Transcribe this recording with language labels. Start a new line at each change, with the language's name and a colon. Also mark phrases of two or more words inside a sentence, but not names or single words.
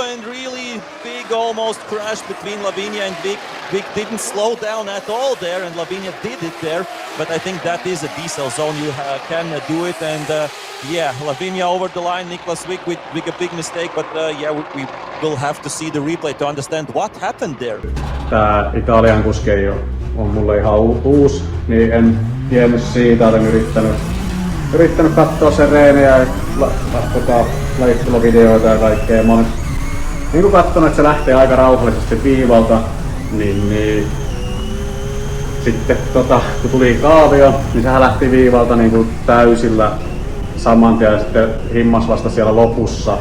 English: And really big almost crash between Lavinia and Vik. Vik didn't slow down at all there, and Lavinia did it there. But I think that is a diesel zone. You can do it, and Yeah, Lavinia over the line, Niklas Wick with a big mistake, but yeah, we will have to see the replay to understand what happened there.
Finnish: Tää Italian kuski ei ole mulle ihan uusi, niin en tiennyt siitä, olen yrittänyt katsoa sen reenejä ja lajitteluvideoita ja kaikkea. Mä olen niin katsonut, että se lähtee aika rauhallisesti viivalta, niin sitten kun tuli kaavio, niin sehän lähti viivalta niin täysillä saman tien ja sitten himmas vasta siellä lopussa.